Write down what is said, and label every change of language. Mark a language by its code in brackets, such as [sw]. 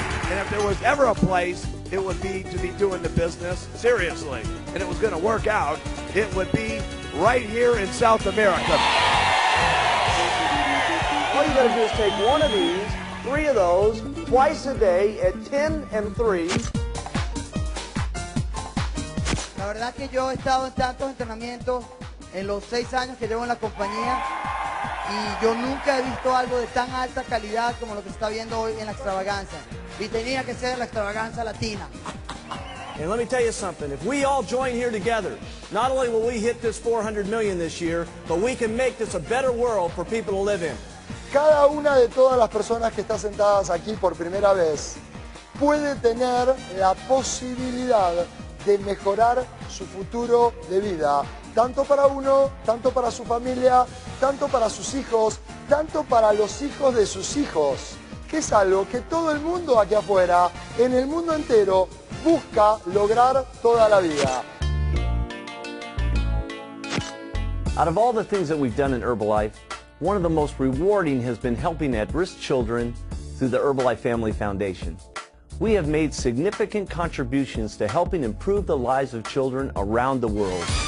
[en] And if there was ever a place it would be to be doing the business, seriously, and it was going to work out, it would be right here in South America. All you got to do is take one of these, 3 of those, twice a day at 10 and 3. [es] La verdad que yo he estado en tantos entrenamientos en los 6 años que llevo en la compañía y yo nunca he visto algo de tan alta calidad como lo que se está viendo hoy en la extravaganza. Y tenía que ser la extravaganza latina. [en] And let me tell you something, if we all join here together, not only will we hit this 400 million this year, but we can make this a better world for people to live in. [es] Cada una de todas las personas que están sentadas aquí por primera vez puede tener la posibilidad de mejorar su futuro de vida, tanto para uno, tanto para su familia, tanto para sus hijos, tanto para los hijos de sus hijos, que es algo que todo el mundo aquí afuera, en el mundo entero, busca lograr toda la vida. [en] Out of all the things that we've done in Herbalife, one of the most rewarding has been helping at-risk children through the Herbalife Family Foundation. We have made significant contributions to helping improve the lives of children around the world.